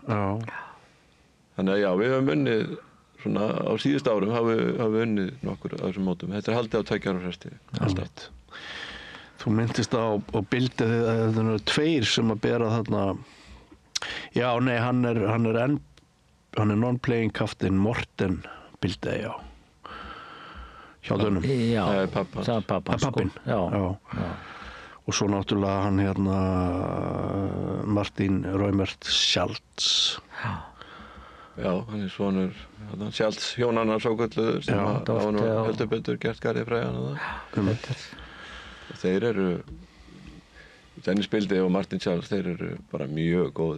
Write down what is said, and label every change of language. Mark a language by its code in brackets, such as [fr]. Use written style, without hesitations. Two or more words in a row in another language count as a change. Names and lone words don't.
[is] Þannig að við höfum unnið svona á síðust árum hafa við unnið nokkur af þessum mótum. Þetta er haldið á 2 ára fresti. Alltaf. Þú myndist á bildið að það eru 2 sem að bera þarna. Já, nei, hann er [en] non-playing captain [is] Morten Bilde, hjá Dönum. Já, það er pappinn. Já. Og svo náttúrulega hann Martin Reumert Schaltz. Já, hann er svonur Schaltz hjónanna svokölluðu sem hafa nú heldur betur gert garðið frægan og þeir eru Dennis Bilde og Martin Schaltz, þeir eru bara mjög góðir.